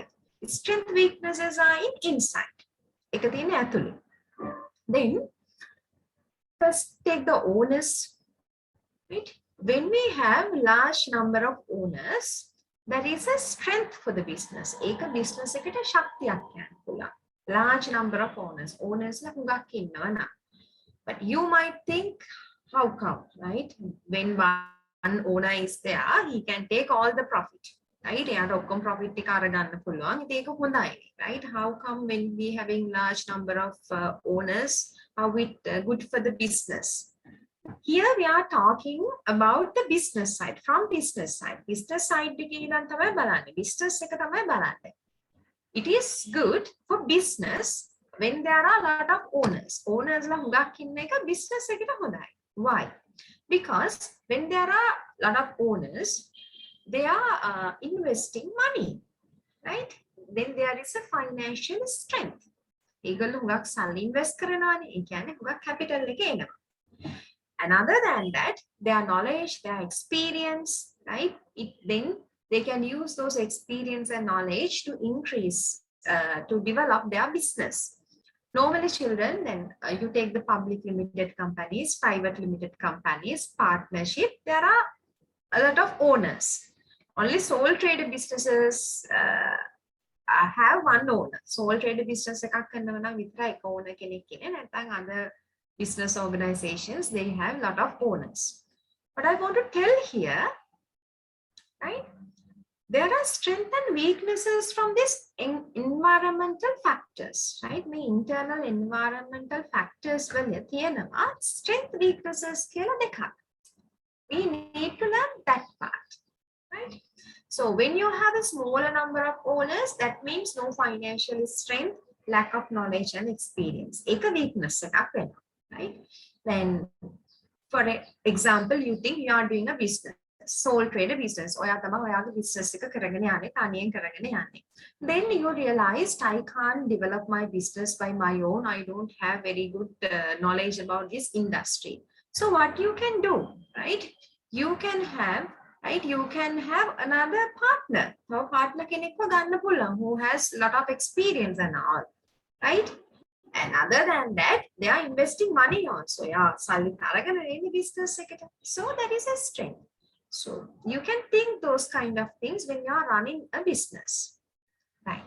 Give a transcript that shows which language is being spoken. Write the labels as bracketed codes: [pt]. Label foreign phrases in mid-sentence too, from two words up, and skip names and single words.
[en] Strength, weaknesses are in inside. Then, first take the owners, right? When we have large number of owners, that is a strength for the business. [si] ඒක business එකට ශක්තියක් කියන්න පුළුවන්. [en] Large number of owners. [si] Owners ලා හුඟක් ඉන්නවා නේ. [en] But you might think, how come, right? When one owner is there, he can take all the profit, right? [si] එයාට ඔක්කොම profit එක අරගන්න පුළුවන්. ඒක හොඳයි, [en] right? How come when we having large number of owners, how it good for the business? Here we are talking about the business side, from business side. Business side business it is good for business when there are a lot of owners. [si] Owners ලා හුඟක් ඉන්න එක business එකට හොඳයි. [en] Why? Because when there are a lot of owners, they are investing money, right? Then there is a financial strength. [si] ඒගොල්ලෝ හුඟක් සල්ලි invest කරනවානේ. ඒ කියන්නේ හුඟක් capital එක එනවා. [en] And other than that, their knowledge, their experience, right? Then they can use those experience and knowledge to increase, to develop their business. Normally, children, then you take the public limited companies, private limited companies, partnership, there are a lot of owners. Only sole trader businesses have one owner. Sole trader business [si] එකක් කරනවා නම් විතරයි එක owner කෙනෙක් ඉන්නේ. [en] නැත්නම් other business organizations, they have a lot of owners. But I want to tell here, right? There are strengths and weaknesses from these environmental factors, right? The internal environmental factors [si] වල තියෙනවා [en] strength weaknesses [si] කියලා දෙකක්. [en] We need to learn that part, right? So when you have a smaller number of owners, that means no financial strength, lack of knowledge and experience. [si] ඒක weakness එකක් වෙනවා, [en] right? Then, for example, you think you are doing a business. Sole trader business. [si] ඔයා තමයි ඔයාගේ business එක කරගෙන යන්නේ, තනියෙන් කරගෙන යන්නේ. [en] Then you realized I can't develop my business by my own. I don't have very good knowledge about this industry. So what you can do, right? You can have, right? You can have another partner. So partner [si] කෙනෙක්ව ගන්න පුළුවන් [en] who has a lot of experience and all, right? And other than that, they are investing money also. Yeah, [si] සල්ලි අරගෙන ඉන්නේ business එකට. [en] So that is a strength. So you can think those kind of things when you are running a business, right?